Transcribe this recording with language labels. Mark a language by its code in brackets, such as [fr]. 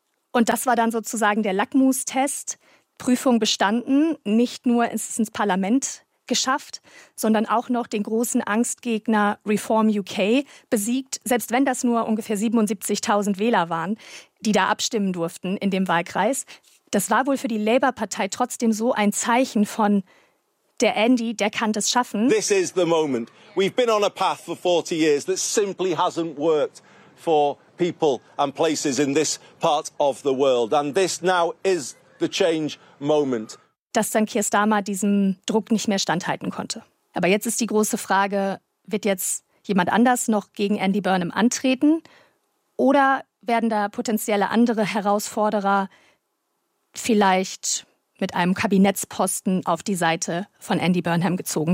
[de] Und das war dann sozusagen der Lackmustest. Prüfung bestanden, nicht nur ins Parlament geschafft, sondern auch noch den großen Angstgegner Reform UK besiegt, selbst wenn das nur ungefähr 77.000 Wähler waren, die da abstimmen durften in dem Wahlkreis. Das war wohl für die Labour-Partei trotzdem so ein Zeichen von der Andy, der kann das schaffen. [en] This is the moment. We've been on a path for 40 years that simply hasn't worked for people and places in this part of the world. And this now is the change moment. [de] Dass dann Keir Starmer diesem Druck nicht mehr standhalten konnte. Aber jetzt ist die große Frage, wird jetzt jemand anders noch gegen Andy Burnham antreten? Oder werden da potenzielle andere Herausforderer vielleicht mit einem Kabinettsposten auf die Seite von Andy Burnham gezogen?